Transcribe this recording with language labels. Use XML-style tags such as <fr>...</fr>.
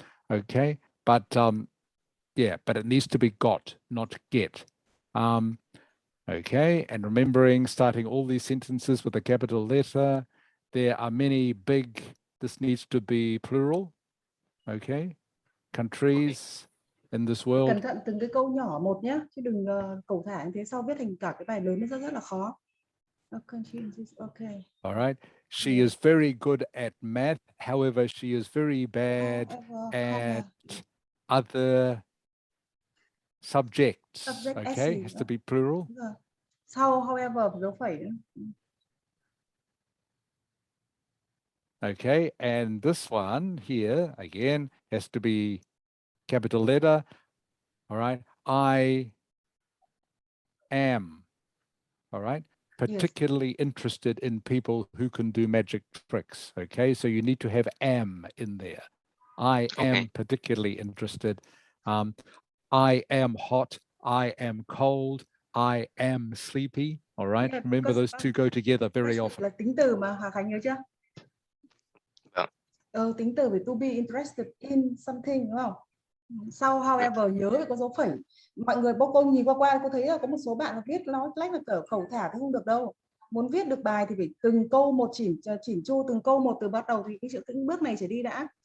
<en>Okay, but yeah, but it needs to be got, not get. Okay, and remembering starting all these sentences with a capital letter. There are many big, this needs to be plural. Okay, countries in this world.</en> <vi>Cẩn thận từng cái câu nhỏ một nhé, chứ đừng cầu thả như thế sau viết thành cả cái bài lớn nó rất là khó.</vi> <en>Okay. All right. She is very good at math. However, she is very bad at other subjects. Okay, has to be plural.</en> <vi>Sau however dấu phẩy nữa.</vi> <en>Okay, and this one here again has to be capital letter. All right, I am. All right, particularly interested in people who can do magic tricks. Okay, so you need to have am in there. I am particularly interested. I am hot. I am cold. I am sleepy. All right, remember those two go together very often.</en> <vi>Là tính từ mà Hà Khánh nhớ chưa? Tính từ phải</vi> <en>to be interested in something</en> <vi>đúng không? Sau however nhớ phải có dấu phẩy. Mọi người bố cô nhìn qua cô thấy là có một số bạn viết nó lách là cỡ khẩu thả thì không được đâu. Muốn viết được bài thì phải từng câu một chỉn chu, từng câu một từ bắt đầu thì cái bước này trở đi đã.</vi>